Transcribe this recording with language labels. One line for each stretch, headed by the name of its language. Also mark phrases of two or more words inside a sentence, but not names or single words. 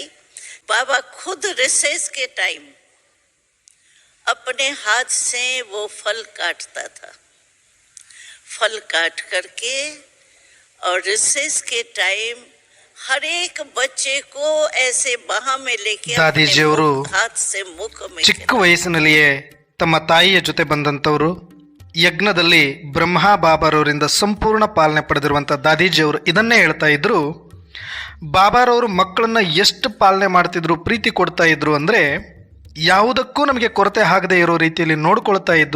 Hindi: बाबा खुद रिसेस के टाइम अपने हाथ से वो फल काटता था, फल काट करके और रिसेस के टाइम हर एक बच्चे को ऐसे बाह में लेके
Kannada: ದಾದೀಜಿ ಅವರು
Hindi: हाथ से मुख में
Kannada: ಚಿಕ್ಕ ವಯಸ್ಸಿನಲ್ಲಿಯೇ ತಮ್ಮ ತಾಯಿಯ ಜೊತೆ ಬಂದಂಥವರು. ಯಜ್ಞದಲ್ಲಿ ಬ್ರಹ್ಮ ಬಾಬಾರವರಿಂದ ಸಂಪೂರ್ಣ ಪಾಲನೆ ಪಡೆದಿರುವಂಥ ದಾದೀಜಿ ಅವರು ಇದನ್ನೇ ಹೇಳ್ತಾ ಇದ್ರು. ಬಾಬಾರವರು ಮಕ್ಕಳನ್ನ ಎಷ್ಟು ಪಾಲನೆ ಮಾಡ್ತಿದ್ರು, ಪ್ರೀತಿ ಕೊಡ್ತಾ ಇದ್ರು ಅಂದರೆ ಯಾವುದಕ್ಕೂ ನಮಗೆ ಕೊರತೆ ಆಗದೆ ಇರೋ ರೀತಿಯಲ್ಲಿ ನೋಡ್ಕೊಳ್ತಾ ಇದ್ರು.